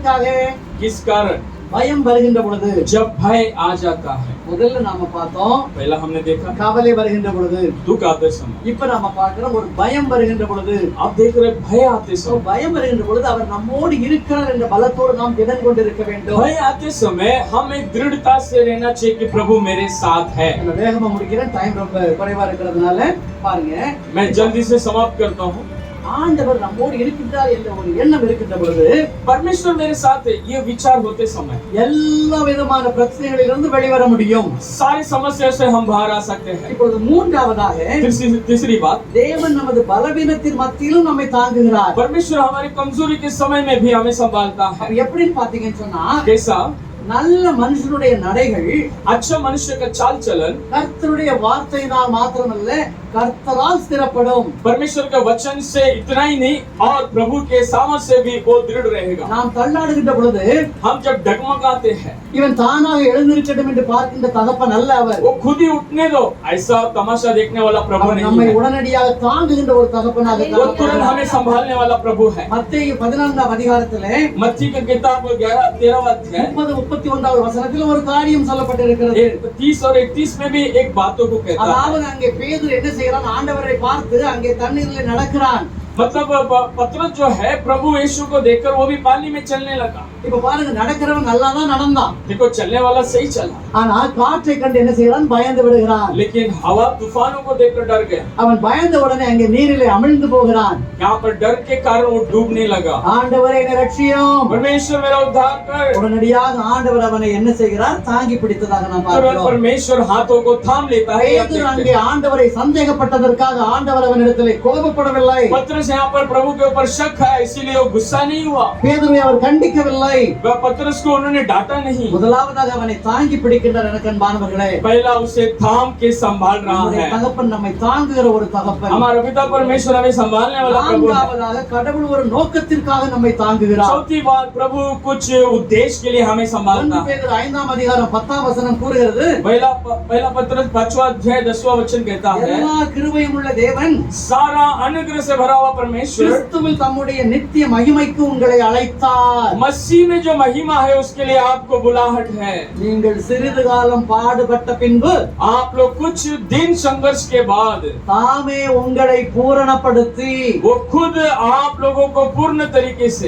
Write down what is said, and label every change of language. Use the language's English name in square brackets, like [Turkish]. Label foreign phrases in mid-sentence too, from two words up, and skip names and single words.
[Tamil] எதற்காக? [Hindi] किस कारण? [Tamil] பயம் வருகின்ற பொழுது [Hindi] जब भय आ जाता है, [Tamil] முதல்ல நாம பார்த்தோம் [Hindi] पहला हमने देखा [Tamil] கவலை வருகின்ற பொழுது, [Hindi] दुख आते समय, [Tamil] இப்ப நாம பார்க்கிறோம் ஒரு பயம் வருகின்ற பொழுது. [Hindi] आप देख रहे भय आते So, समय, [Tamil] பயம் வருகின்ற பொழுது அவர் நம்மோடு இருக்கிறார் என்ற பலத்தோடு நாம் திடன் கொண்டிருக்க வேண்டும். [Hindi] भय आते समय हमें दृढ़ता से रहना चाहिए कि प्रभु मेरे साथ है। [Tamil] நான் வேகமா முடிக்கிறேன், டைம் ரொம்ப குறைவா இருக்கிறதுனால பாருங்க. [Hindi] मैं जल्दी से समाप्त करता हूँ। [Tamil] ஆண்டவர் நம்மோடு இருக்கின்றார் என்ற ஒரு எண்ணம் இருக்கின்ற பொழுது [Hindi] परमेश्वर मेरे साथ है, ये विचार होते समय [Tamil] எல்லா விதமான பிரச்சனைகளிலிருந்து வெளிவர முடியும். [Hindi] सारी समस्या से हम बाहर आ सकते हैं। [Tamil] இப்பொழுது மூன்றாவதாக [Hindi] तीसरी बात, [Tamil] தேவன் நமது பலவீனத்தின் மத்தியிலும் நம்மை தாங்குகிறார். [Hindi] परमेश्वर हमारी कमजोरी के समय में भी हमें संभालता है। [Tamil] அப்ப எப்படின்னு பாத்தீங்கன்னு சொன்னா, [Hindi] कैसा? [Tamil] நல்ல மனுஷனுடைய நடைகள் [Hindi] अच्छा मनुष्य का चाल चलन [Tamil] கர்த்தருடைய வார்த்தையினால் மாத்திரமல்ல கர்த்தரால் ஸ்திரப்படும். [Hindi] परमेश्वर के वचन से इतना ही नहीं और प्रभु के सामर्थ से भी वो दृढ़ रहेगा। [Tamil] நாம் தள்ளாடுகின்ற பொழுது [Hindi] हम जब डगमगाते हैं, [Tamil] இவன் தானாக எழுந்திருக்கட்டும் என்று பார்க்கின்ற தகப்பன் அல்ல அவர். [Hindi] वो खुद ही उठने दो ऐसा तमाशा देखने वाला प्रभु [Tamil] அவர் [Hindi] नहीं [Tamil] நம்மை [Hindi] है। [Tamil] உடனடியாக தாங்குகின்ற ஒரு தகப்பனாக [Hindi] वो तुरंत हमें संभालने वाला प्रभु है। [Tamil] மத்தேயு 14ஆம் அதிகாரத்திலே [Hindi] मत्ती की किताब 11-13 अध्याय [Tamil] 30-31 வசனத்தில் ஒரு காரியம் சொல்லப்பட்டிருக்கிறது. [Hindi] 30 और 31 में भी एक बातों को कहता है। [Tamil] அதாவது அங்கே பேதுரு என்ன செய்யறான், ஆண்டவரை பார்த்து அங்கே தண்ணீரில் நடக்கிறான். [Hindi] मतलब पतरस जो है प्रभु यीशु को देखकर वो भी पानी में चलने लगा। [Tamil] இப்ப பாருங்க, நடக்கிறவன் நல்லா தான் நடந்தான். [Hindi] देखो चलने वाला सही चला, [Tamil] ஆனா காற்றை கண்டு என்ன செய்யறான், பயந்து விடுகிறான். [Hindi] लेकिन हवा तूफानों को देखकर डर गया। [Tamil] அவன் பயந்த உடனே அங்கே நீரிலே அமிழ்ந்து போகிறான். [Hindi] यहाँ पर डर के कारण वो डूबने लगा। [Tamil] ஆண்டவரே என்னை ரட்சியும். [Hindi] परमेश्वर मेरा उद्धार कर। [Tamil] உடனடியாக ஆண்டவர் அவனை என்ன செய்கிறார், தாங்கி பிடித்ததாக நாம் [Hindi] तुरंत [Tamil] பார்க்கிறோம். [Hindi] परमेश्वर हाथों को थाम लेता है। [Tamil] பேதுரு அங்கே ஆண்டவரை சந்தேகப்பட்டதற்காக ஆண்டவர் அவனிடத்திலே கோபப்படவில்லை. [Hindi] पतरस यहाँ पर प्रभु के ऊपर शक है इसीलिए वो गुस्सा नहीं हुआ। [Tamil] பேதுருவை அவர் கண்டிக்கவில்லை. [Hindi] पतरस को उन्होंने डांटा नहीं। [Tamil] முதலாவதாக அவனை தாங்கி பிடிக்கின்றார். எனக்கு அன்பானவர்களே, [Hindi] पहला उसे थाम के संभाल रहा [Tamil] நம்முடைய [Hindi] है। [Tamil] தகப்பன் நம்மை தாங்குகிற ஒரு தகப்பன். [Hindi] हमारा पिता परमेश्वर हमें संभालने वाला प्रभु है। [Tamil] நான்காவதாக கடவுள் ஒரு நோக்கத்திற்காக நம்மை தாங்குகிறார். [Hindi] चौथी बात, प्रभु कुछ उद्देश्य के लिए हमें संभालता है। [Tamil] பேதுரு 5ஆம் அதிகாரம் 10ஆம் வசனம் கூறுகிறது, [Hindi] पहला पत्रस 5वां अध्याय 10वां वचन कहता है, [Tamil] எல்லா கிருபையும் உள்ள தேவன் [Hindi] सारा अनुग्रह से भरा हुआ परमेश्वर [Tamil] கிறிஸ்துவில் தம்முடைய நித்திய மகிமைக்கு உங்களை அழைத்தார். [Hindi] मसीह में जो महिमा है उसके लिए आपको बुलाहट है। [Tamil] நீங்கள் சிறிது காலம் பாடுபட்ட பின்பு [Hindi] आप लोग कुछ दिन संघर्ष के बाद [Tamil] தாமே உங்களை பூரணப்படுத்தி [Hindi] वो खुद आप लोगों को पूर्ण तरीके से